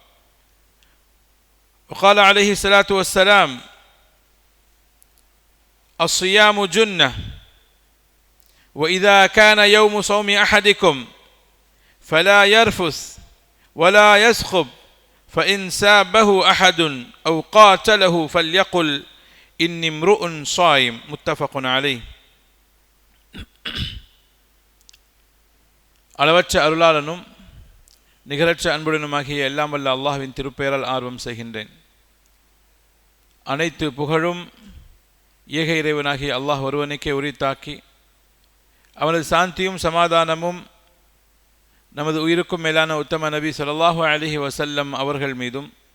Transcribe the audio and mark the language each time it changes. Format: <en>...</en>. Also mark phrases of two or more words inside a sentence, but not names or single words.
<ar>وقال عليه الصلاة والسلام: الصيام جنة، وإذا كان يوم صوم أحدكم فلا يرفث ولا يسخب فإن سابه أحد أو قاتله فليقل إني امرؤ صائم. متفق عليه.</ar> <ta>அளவற்ற அருளாளனும் நிகரற்ற அன்புடனுமாகிய எல்லாம் வல்ல அல்லாஹ்வின் திருப்பெயரால் ஆர்வம் செய்கின்றேன். அனைத்து புகழும் ஏக இறைவனாகிய அல்லாஹ் ஒருவனுக்கே உரித்தாக்கி அவனது சாந்தியும் சமாதானமும் நமது உயிருக்கும் மேலான உத்தம நபி</ta> <ar>صلى الله عليه وسلم</ar> <ta>அவர்கள் மீதும்</ta>